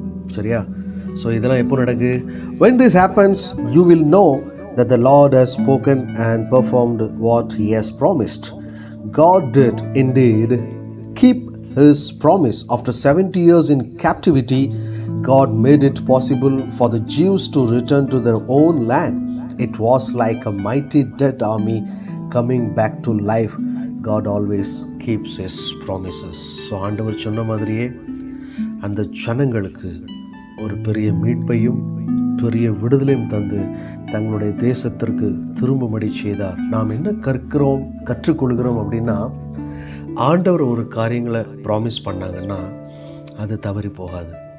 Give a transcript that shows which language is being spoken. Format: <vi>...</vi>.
<ta>சரியா? ஸோ இதெல்லாம் எப்போ நடக்கு?</ta> <en>when this happens you will know that the Lord has spoken and performed what he has promised. God did indeed keep his promise. After 70 years in captivity, God made it possible for the Jews to return to their own land. It was like a mighty dead army coming back to life. God always keeps his promises.</en> <ta>So ஆண்டவர் சொன்ன மாதிரியே அந்த ஜனங்களுக்கு ஒரு பெரிய மீட்பையும் பெரிய விடுதலையும் தந்து தங்களுடைய தேசத்திற்கு திரும்பும்படி செய்தார். நாம் என்ன கற்றுக்கொள்கிறோம் அப்படின்னா, ஆண்டவர் ஒரு காரியங்களை ப்ராமிஸ் பண்ணாங்கன்னா அது தவறி போகாது.</ta>